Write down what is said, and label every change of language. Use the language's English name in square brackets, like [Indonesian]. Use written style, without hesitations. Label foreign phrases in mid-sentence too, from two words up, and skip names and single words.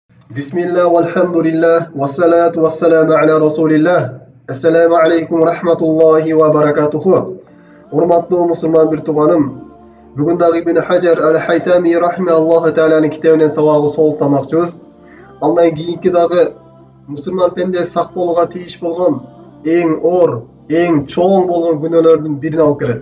[Arabic] بسم الله، والحمد لله، والصلاة والسلام على رسول الله. السلام عليكم ورحمة الله وبركاته. [Kyrgyz] Урматтуу мусулман бир тууганым, бүгүн дагы Ибн Хаджар ал-Хайтами [Arabic] رحمه الله تعالى [Kyrgyz] китебинен сабагы солуктамакчыбыз. Андан кийинки дагы мусулман пенде сак болууга тийиш болгон эң оор, эң чоң болгон күнөөлөрдүн бирин алып келет.